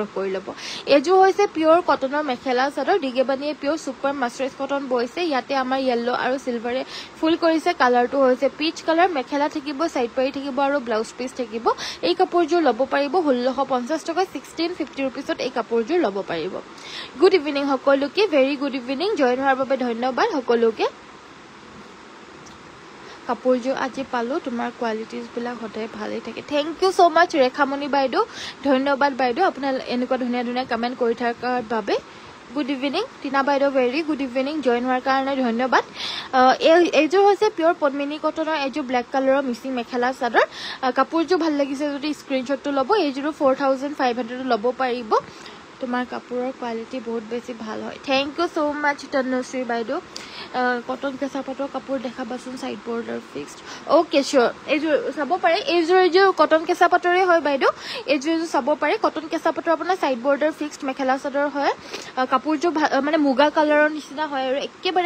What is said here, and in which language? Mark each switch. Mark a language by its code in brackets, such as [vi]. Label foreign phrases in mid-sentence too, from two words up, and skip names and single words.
[as] কৰি ল'ব এইজোৰ হৈছে পিওৰ কটনৰ মেখেলা চাদৰ দিগেবানিয়ে [en] pure super mercerised cotton [as] বৈছে ইয়াতে আমাৰ ইয়েলো আৰু সিলভাৰে ফুল কৰিছে কালাৰটো হৈছে [en] peach colour [as] মেখেলা থাকিব সাইড পাৰি থাকিব আৰু [en] blouse piece [as] থাকিব এই কাপোৰজোৰ ল'ব পাৰিব 1650 টকা 1650 रुपीसত এই কাপোৰজোৰ ল'ব পাৰিব [en] good evening [as] সকলোকে [en] very good evening [as] জয়েন হোৱাৰ বাবে ধন্যবাদ সকলোকে কাপোৰযোৰ আজি পালো তোমাৰ কোৱালিটিজ বিলাক সদায় ভালেই থাকে [en] thank you so much [as] ৰেখামণি বাইদেউ ধন্যবাদ বাইদেউ আপোনাৰ এনেকুৱা ধুনীয়া ধুনীয়া কমেন্ট কৰি থকাৰ বাবে [en] good evening [as] টিনা বাইদেউ [en] very good evening [as] জইন হোৱাৰ কাৰণে ধন্যবাদ এইযোৰ হৈছে পিয়ৰ পদ্মিনী কটনৰ এইযোৰ ব্লেক কালাৰৰ মিচিং মেখেলা চাদৰ কাপোৰযোৰ ভাল লাগিছে যদি স্ক্ৰীনশ্বটটো ল'ব এইযোৰো 4500 ল'ব পাৰিব তোমাৰ কাপোৰৰ কোৱালিটি বহুত বেছি ভাল হয় [en] thank you so much [as] তনুশ্ৰী বাইদেউ কটন কেঁচা পাটৰ কাপোৰ দেখাবাচোন [en] side border fixed okay sure [as] এইযোৰ চাব পাৰে এইযোৰ কটন কেঁচা পাটৰে হয় বাইদেউ এইযোৰ চাব পাৰে কটন কেঁচা পাটৰ আপোনাৰ [en] side border fixed [as] মেখেলা চাদৰ হয় কাপোৰযোৰ মানে মুগা কালাৰৰ নিচিনা হয় আৰু একেবাৰে